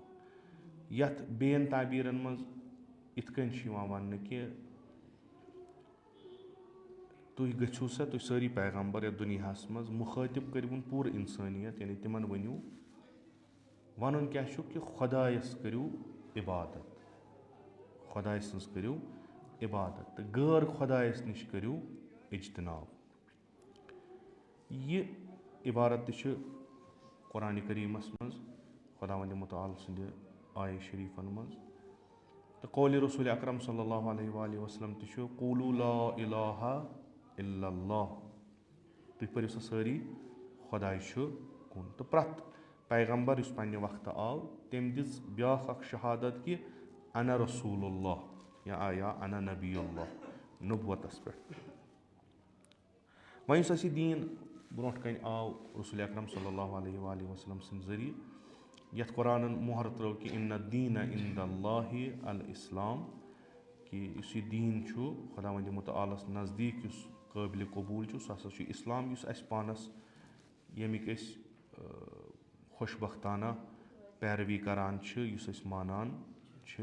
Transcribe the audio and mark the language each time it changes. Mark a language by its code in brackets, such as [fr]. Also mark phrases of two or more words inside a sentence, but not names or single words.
[ks] یتھ بیٚین تعبیٖرن منٛز یِتھ کٔنۍ چھُ یِوان وننہٕ کہِ تُہۍ گٔژھِو سا، تُہۍ سٲری پیغمبر یتھ دُنیاہس منٛز مُخٲطِب کٔرۍوُن پوٗرٕ انسٲنیت، یعنی تِمن ؤنِو، ونُن کیٛاہ چھُ کہِ خۄدایس کٔرِو عبادت، خۄداے سٕنٛز کٔرِو عبادت تہٕ غٲر خۄدایس نِش کٔرِو اجتناب. یہِ عبارت تہِ چھِ قرآنِ کریٖمس منٛز خداوندِ متعال سٕنٛدِ آیہِ شریٖفن منٛز، تہٕ قولِ رسول اکرم [ar] صلی اللہ علیہ وآلہ وسلم [ks] تہِ چھُ: [ar] قولوا لا الہ الا اللہ. [ks] تُہۍ پٔرِو سا سٲری خۄداے چھُ کُن. تہٕ پرٛٮ۪تھ پیغمبر یُس پننہِ وقتہٕ آو تٔمۍ دِژ بیٛاکھ اکھ شہادت کہِ [ar] انا رسول اللہ یا انا نبی اللہ، [ks] نبوتس پٮ۪ٹھ. وۄنۍ یُس اسہِ یہِ دیٖن برونٛٹھ کنہِ آو رسول اکرم [ar] صلی اللہ علیہ وآلہ وسلم [ks] سٕنٛدِ ذٔریعہٕ، یتھ قرآنن مۄہر ترٲو کہِ [ar] اِنَّ الدیٖنَ عِنٛدَ اللہِ الاسلام، [ks] کہِ یُس یہِ دیٖن چھُ خداوندِ متعالس نزدیٖک یُس قٲبلِ قبوٗل چھُ سُہ ہسا چھُ اسلام، یُس اسہِ پانس ییٚمِکۍ أسۍ خۄش بختانہ پیروی کران چھِ، یُس أسۍ مانان چھِ.